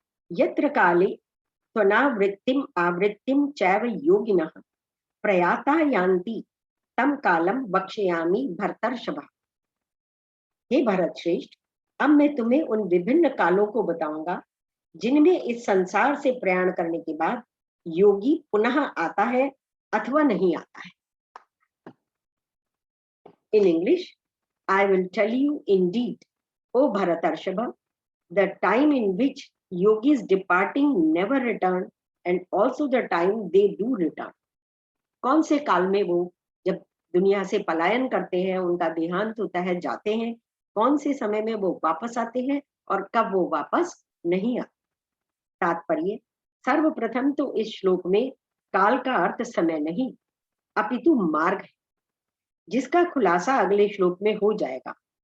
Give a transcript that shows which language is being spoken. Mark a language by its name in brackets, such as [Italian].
[Sanskrit] यत्र काले त्वनावृत्तिम आवृत्तिम चैव योगिनः प्रयाता यान्ति तम कालम वक्ष्यामि भरतर्षभा। [Hindi] हे भरत श्रेष्ठ, अब मैं तुम्हें उन विभिन्न कालों को बताऊंगा जिनमें इस संसार से प्रयाण करने के बाद योगी पुनः आता है अथवा नहीं आता है। [English] In English, I will tell you indeed, O Bharatarshava, the time in which yogis departing never return and also the time they do return. [Hindi] कौन से काल में वो जब दुनिया से पलायन करते हैं, उनका देहांत होता है, जाते हैं, कौन से समय में वो वापस आते हैं और कब वो वापस नहीं आते। तात्पर्य, सर्वप्रथम तो इस श्लोक में काल का अर्थ समय नहीं अपितु मार्ग है, जिसका खुलासा अगले श्लोक में हो जाएगा।